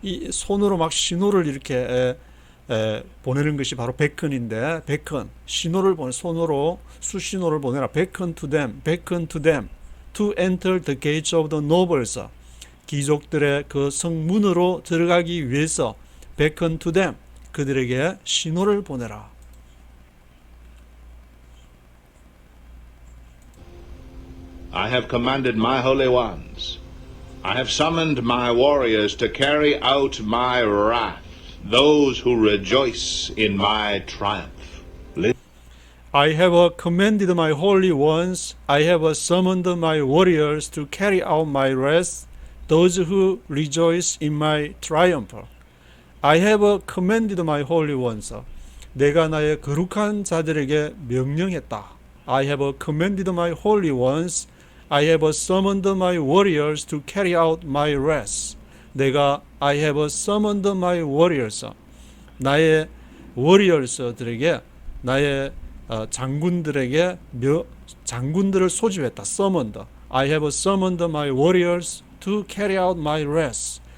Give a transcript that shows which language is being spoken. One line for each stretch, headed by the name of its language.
Korean: 손으로 막 신호를 이렇게 보내는 것이 바로 베컨인데, 베컨 신호를 손으로 수신호를 보내라.
English: beckon to them to enter the gates of the nobles.
Korean: 귀족들의 그 성문으로 들어가기 위해서
English: beckon to them
Korean: 그들에게 신호를 보내라.
English: I have commanded my holy ones. I have summoned my warriors to carry out my wrath, those who rejoice in my triumph. I have commanded my holy ones. I have summoned my warriors to carry out my wrath, those who rejoice in my triumph. I have commanded my holy ones.
Korean: 내가 나의 거룩한 자들에게 명령했다.
English: I have commanded my holy ones. I have summoned my warriors to carry out my wrath.
Korean: 내가
English: I have summoned my warriors.
Korean: 나의 warriors들에게 나의 장군들에게 장군들을 소집했다.
English: summoned. I have summoned my warriors to carry out my wrath.